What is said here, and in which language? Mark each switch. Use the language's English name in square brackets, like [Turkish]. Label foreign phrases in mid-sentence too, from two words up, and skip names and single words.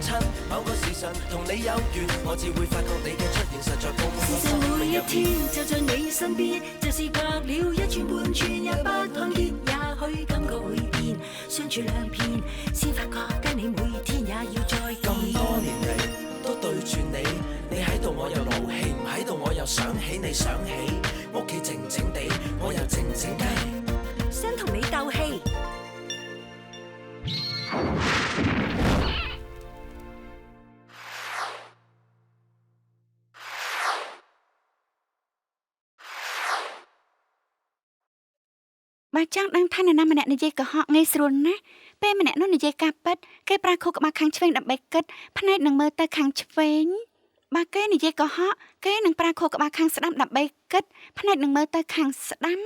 [Cantonese] 某個時辰同你有緣，我只會發覺你嘅出現實在高過我生命入面。每一天就在你身邊，就是隔了一寸半寸也不看見，也許感覺會變，相處兩遍先發覺跟你每天也要再見。咁多年嚟都對住你，你喺度我又勞氣，唔喺度我又想起你，想起屋企靜靜地，我又靜靜雞想同你鬥氣。 [Khmer] បើចង់ដឹងថានរណាម្នាក់និយាយកុហកងាយស្រួលណាស់ពេលម្នាក់នោះនិយាយការពិតគេប្រើខួរក្បាលខាងឆ្វេងដើម្បីគិតភ្នែកនឹងមើលទៅខាងឆ្វេងបើគេនិយាយកុហកគេនឹងប្រើខួរក្បាលខាងស្ដាំដើម្បីគិតភ្នែកនឹងមើលទៅខាងស្ដាំ